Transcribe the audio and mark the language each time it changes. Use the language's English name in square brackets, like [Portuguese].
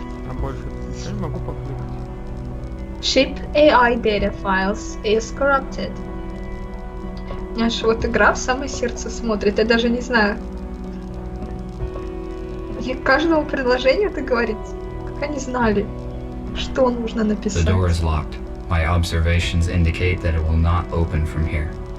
[Russian] А больше я не могу покликать. [English] Ship AI data files is corrupted. [Russian] Аж вот игра в самое сердце смотрит, я даже не знаю. И к каждому предложению это говорит, как они знали, что нужно [English] The [Russian] написать. [English] door is locked. My observations indicate that it will not open from here.